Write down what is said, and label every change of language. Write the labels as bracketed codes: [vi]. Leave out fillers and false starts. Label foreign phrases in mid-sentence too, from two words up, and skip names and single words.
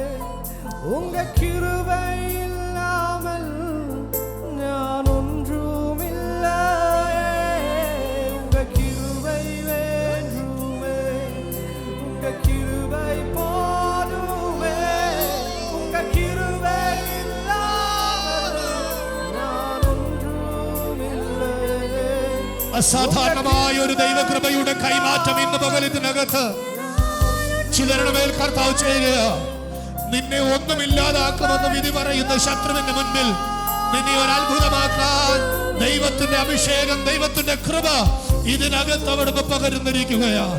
[ta] உங்க கிருபை இல்லாமல் நான் ஒன்றும் இல்லையே உங்க கிருபை வேண்டுமே உங்க கிருபை போதுமே உங்க கிருபை இல்லாமல் நான் ஒன்றும் இல்லையே [ml] അസാധാരണമായ ഒരു ദൈവകൃപയുടെ കൈമാറ്റം ഇന്ന് പകലത്തിനകത്ത് ചിലരുടെ മേൽ കർത്താവ് ചെയ്യുക. നിന്നെ ഒന്നുമില്ലാതാക്കുമെന്ന് വിധി പറയുന്ന ശത്രുവിന്റെ മുൻപിൽ നിന്നെ ഒരു അത്ഭുതമാക്കാൻ ദൈവത്തിന്റെ അഭിഷേകം, ദൈവത്തിന്റെ കൃപ ഇതിനകത്ത് അവിടുന്ന് പകരുന്നിരിക്കുകയാണ്.